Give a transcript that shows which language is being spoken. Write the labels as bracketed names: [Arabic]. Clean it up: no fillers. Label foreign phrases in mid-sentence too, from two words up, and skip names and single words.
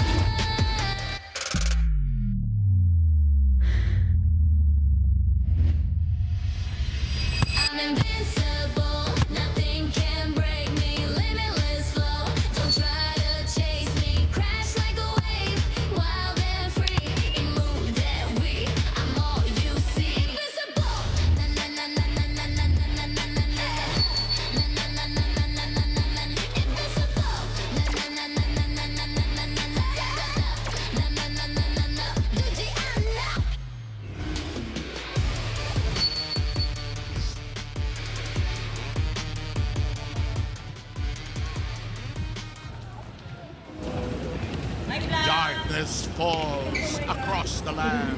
[English] I'm invincible, nothing can break me. Limitless flow, don't try to chase me. Crash like a wave, wild and free. You move that way, I'm all you see. Invincible, na na na na na na na na na na na na. Na na na na na na na na na. Invincible, na na na na na na na na na na. Na na na na na na. [Korean] 두지 않아. [English] Darkness falls across the land.